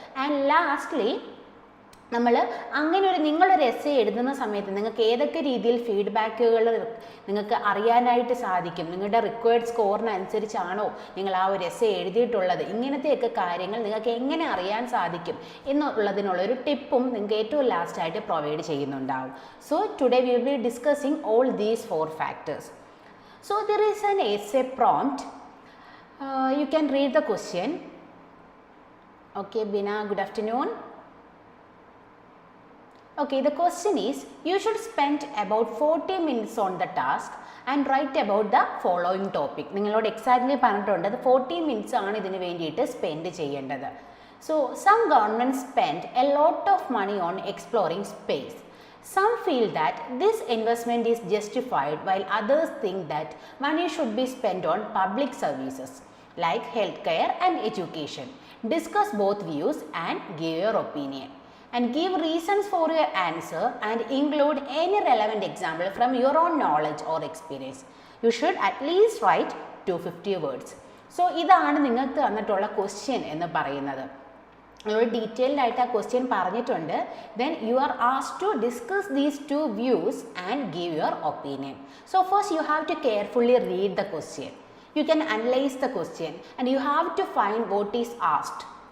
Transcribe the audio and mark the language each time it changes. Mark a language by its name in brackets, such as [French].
[Malayalam] And lastly നമ്മൾ അങ്ങനെ നിങ്ങളൊരു എസ്സേ എഴുതുന്ന സമയത്ത് നിങ്ങൾക്ക് ഏതൊക്കെ രീതിയിൽ ഫീഡ്ബാക്കുകൾ നിങ്ങൾക്ക് അറിയാനായിട്ട് സാധിക്കും, നിങ്ങളുടെ റിക്വയർഡ് സ്കോറിനനുസരിച്ചാണോ നിങ്ങൾ ആ ഒരു എസ്സേ എഴുതിയിട്ടുള്ളത്, ഇങ്ങനത്തെയൊക്കെ കാര്യങ്ങൾ നിങ്ങൾക്ക് എങ്ങനെ അറിയാൻ സാധിക്കും എന്നുള്ളതിനുള്ളൊരു ടിപ്പും നിങ്ങൾക്ക് ഏറ്റവും ലാസ്റ്റായിട്ട് പ്രൊവൈഡ് ചെയ്യുന്നുണ്ടാവും. [English] So today we will be discussing all these 4 factors. So there is an essay prompt. You can read the question. Okay, Bina, good afternoon. Okay, the question is, you should spend about 40 minutes on the task and write about the following topic. [Malayalam] നിങ്ങളോട് exactly പറഞ്ഞിട്ടുണ്ട് അത് 40 minutes ആണ് ഇതിന് വേണ്ടിയിട്ട് spend ചെയ്യേണ്ടത്. [English] So, some governments spend a lot of money on exploring space. Some feel that this investment is justified while others think that money should be spent on public services like healthcare and education. Discuss both views and give your opinion. And give reasons for your answer and include any relevant example from your own knowledge or experience. You should at least write 250 words. [Malayalam] So, ഇതാണ് നിങ്ങൾക്ക് തന്നിട്ടുള്ള question എന്ന് പറയുന്നത്. നമ്മൾ detailed ആയിട്ട് ആ question പറഞ്ഞിട്ടുണ്ട്. [English] Then you are asked to discuss these two views and give your opinion. So first you have to carefully read the question. You can analyze the question and you have to find what is asked.